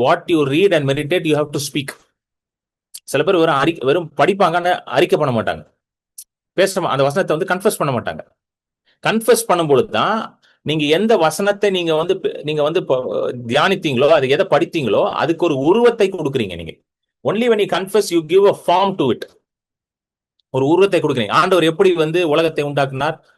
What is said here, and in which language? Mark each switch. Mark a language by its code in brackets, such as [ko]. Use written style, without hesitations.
[en] What you read and meditate you have to speak. [ta] சில பேர் வெறும் படிப்பாங்க, அறிக்கை பண்ண மாட்டாங்க. அந்த வசனத்தை வந்து கன்ஃபஸ் பண்ண மாட்டாங்க. கன்ஃபஸ் பண்ணும்பொழுது தான் நீங்க எந்த வசனத்தை நீங்க வந்து தியானித்தீங்களோ, அது எதை படித்தீங்களோ அதுக்கு ஒரு உருவத்தை கொடுக்குறீங்க. [en] நீங்க only when you confess you give a form to it. [ta] ஒரு உருவத்தை கொடுக்குறீங்க. ஆண்டவர் எப்படி வந்து உலகத்தை உண்டாக்குனார்?